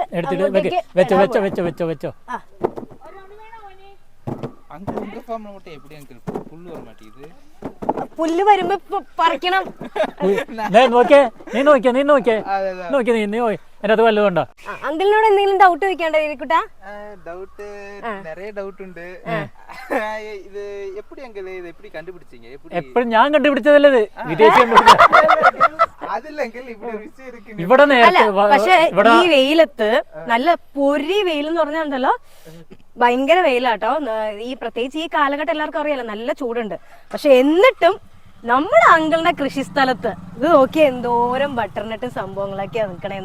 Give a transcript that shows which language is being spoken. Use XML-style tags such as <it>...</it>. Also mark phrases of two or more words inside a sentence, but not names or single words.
<ml>വെച്ചോ. പുല്ല് വരുമ്പോ പറിക്കണം. അതിനകത്ത് വല്ലതുണ്ടോ? അങ്കിളിനോട് എന്തെങ്കിലും ഡൗട്ട് ചോദിക്കാണ്ടോ ഇരിക്കൂട്ടാ?</ml> <ta>டவுட் நிறைய டவுட் உண்டு. இது எப்படி அங்கிள் இது எப்படி கண்டுபிடிச்சீங்க?</ta> <ml>എപ്പോഴും ഞാൻ കണ്ടുപിടിച്ചതല്ലേ വിദേശി അതില്ല അങ്കിൾ, ഇവിടെ ഒരു വിഷയം ഇരിക്കുന്നു. ഇവിടെ പക്ഷെ ഈ വെയിലത്ത് നല്ല പൊരി വെയിലെന്ന് പറഞ്ഞാണ്ടല്ലോ, ഭയങ്കര വെയിലാട്ടോ. ഈ പ്രത്യേകിച്ച് ഈ കാലഘട്ടം എല്ലാവർക്കും അറിയാലോ, നല്ല ചൂടുണ്ട്. പക്ഷെ എന്നിട്ടും നമ്മുടെ അങ്കിളിന്റെ കൃഷിസ്ഥലത്ത് ഇത് നോക്കിയാ എന്തോരം ബട്ടർനട്ട് സംഭവങ്ങളൊക്കെയാ നിൽക്കണേന്ന്.</ml>